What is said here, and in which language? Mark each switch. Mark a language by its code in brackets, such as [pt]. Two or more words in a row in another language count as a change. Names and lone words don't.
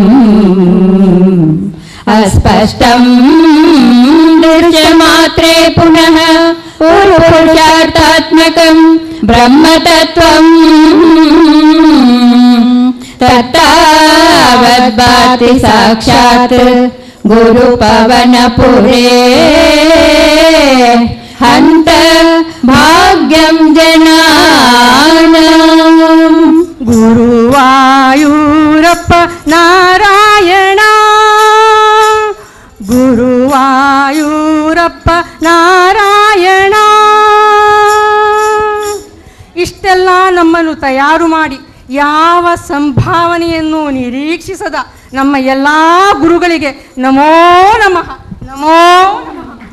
[sa] अस्पष्टं दृश्यमात्रे पुनः पुरुषार्थात्मकं ब्रह्मतत्त्वं तत्तावद्भाति साक्षात् गुरुपवनपुरे हन्त भाग्यं जनानां. [kn] ಗುರುವಾಯೂರಪ್ಪ ನಾರಾಯಣ ಗುರುವಾಯೂರಪ್ಪ ನಾರಾಯಣ. ಇಷ್ಟೆಲ್ಲ ನಮ್ಮನ್ನು ತಯಾರು ಮಾಡಿ ಯಾವ ಸಂಭಾವನೆಯನ್ನು ನಿರೀಕ್ಷಿಸದ ನಮ್ಮ ಎಲ್ಲ ಗುರುಗಳಿಗೆ [sa] ನಮೋ ನಮಃ ನಮೋ ನಮಃ.